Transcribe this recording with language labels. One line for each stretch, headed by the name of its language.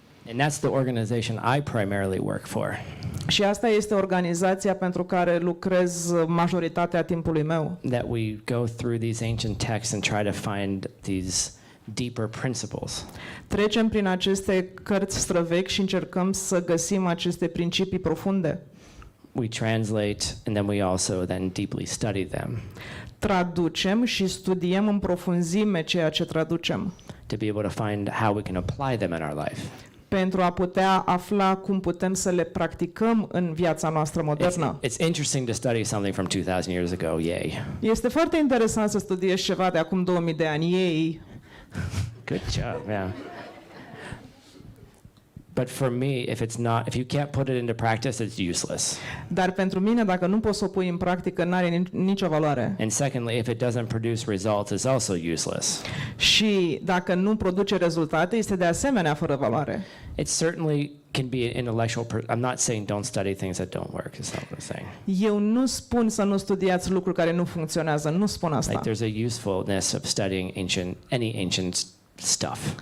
English: And that's the organization I primarily work for.
Romanian: Și asta este organizația pentru care lucrez majoritatea timpului meu.
English: That we go through these ancient texts and try to find these deeper principles.
Romanian: Trecem prin aceste cărți străvechi și încercăm să găsim aceste principii profunde.
English: We translate and then we also then deeply study them.
Romanian: Traducem și studiem în profunzime ceea ce traducem,
English: To be able to find how we can apply them in our life.
Romanian: pentru a putea afla cum putem să le practicăm în viața noastră modernă.
English: It's interesting to study something from 2000 years ago, yay.
Romanian: Este foarte interesant să studiezi ceva de acum 2000 de ani. Ei,
English: Good job, yeah. But for me, if you can't put it into practice, it's useless.
Romanian: dar pentru mine, dacă nu poți să o pui în practică, n-are nicio valoare.
English: And secondly, if it doesn't produce results, it's also useless.
Romanian: Și dacă nu produce rezultate, este de asemenea fără valoare.
English: It certainly can be an intellectual. I'm not saying don't study things that don't work. Is not what I'm saying.
Romanian: Eu nu spun să nu studiați lucruri care nu funcționează, nu spun asta.
English: Like there's a usefulness of studying any ancient stuff.